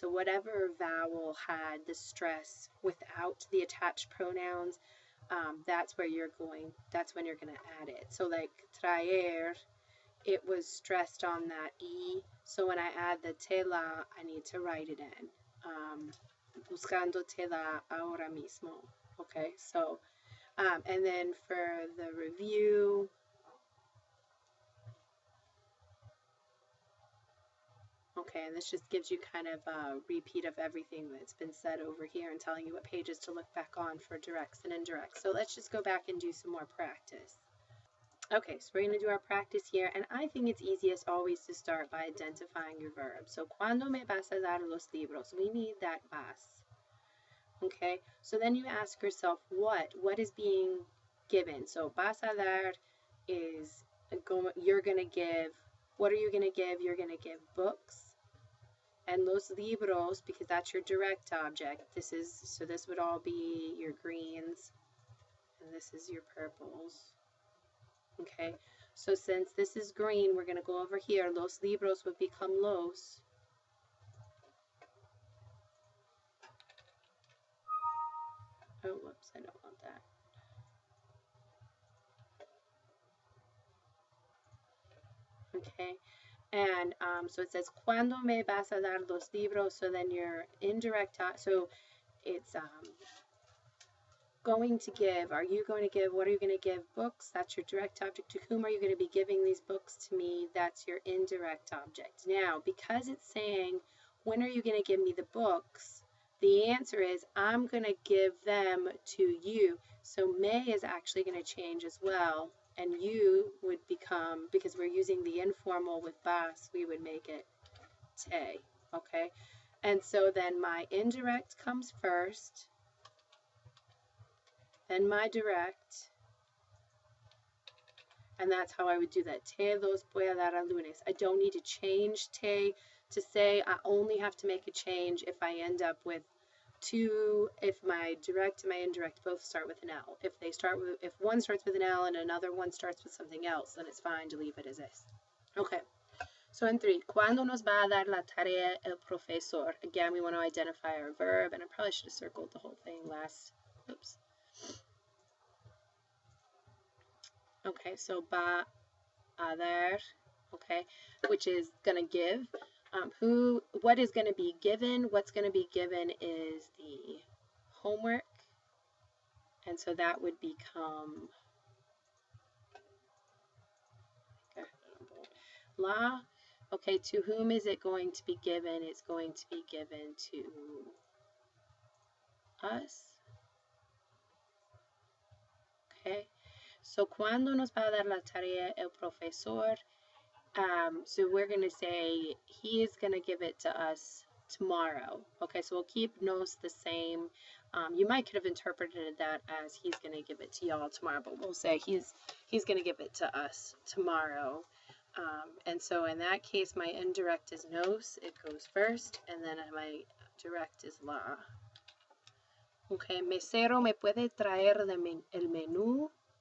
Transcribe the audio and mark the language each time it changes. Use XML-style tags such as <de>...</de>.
<en>So whatever vowel had the stress without the attached pronouns, that's when you're going to add it. So like traer, it was stressed on that E, so when I add the tela, I need to write it in.</en> <es>Buscando tela ahora mismo.</es> <en>Okay, so, and then for the review, okay, and this just gives you kind of a repeat of everything that's been said over here and telling you what pages to look back on for directs and indirects. So let's just go back and do some more practice. Okay, so we're going to do our practice here, and I think it's easiest always to start by identifying your verb.</en> <es>So, ¿cuándo me vas a dar los libros?</es> <en>We need that vas. Okay, so then you ask yourself, what is being given? So, vas a dar is, you're going to give, what are you going to give? You're going to give books. And los libros, because that's your direct object, this would all be your greens, and this is your purples. Okay, so since this is green, we're going to go over here. Los libros would become los. Oh, whoops, I don't want that. Okay, and so it says,</en> <es>¿Cuándo me vas a dar los libros?</es> <en>So then your indirect, so it's going to give, are you going to give, what are you going to give? Books, that's your direct object. To whom are you going to be giving these books? To me, that's your indirect object. Now, because it's saying, when are you going to give me the books? The answer is, I'm going to give them to you. So may is actually going to change as well, and you would become, because we're using the informal with vas, we would make it te, okay? And so then my indirect comes first, then my direct, and that's how I would do that.</en> <es>Te los voy a dar a lunes.</es> <en>I don't need to change te to say. I only have to make a change if I end up with two, if my direct and my indirect both start with an L. If one starts with an L and another one starts with something else, then it's fine to leave it as is. Okay. So in 3,</en> <es>¿cuándo nos va a dar la tarea el profesor?</es> <en>Again, we want to identify our verb, and I probably should have circled the whole thing last. Oops. Okay, so va a dar, okay, which is going to give. What is going to be given? What's going to be given is the homework, and so that would become La. Okay, to whom is it going to be given? It's going to be given to us.</en> <es>Okay, so cuando nos va a dar la tarea el profesor?</es> <en>So we're going to say he is going to give it to us tomorrow. Okay, so we'll keep nos the same. You might could have interpreted that as he's going to give it to y'all tomorrow, but we'll say he's going to give it to us tomorrow. And so in that case, my indirect is nos, it goes first, and then my direct is la.</en> <es>Okay, mesero, ¿me puede traer el menú?</es>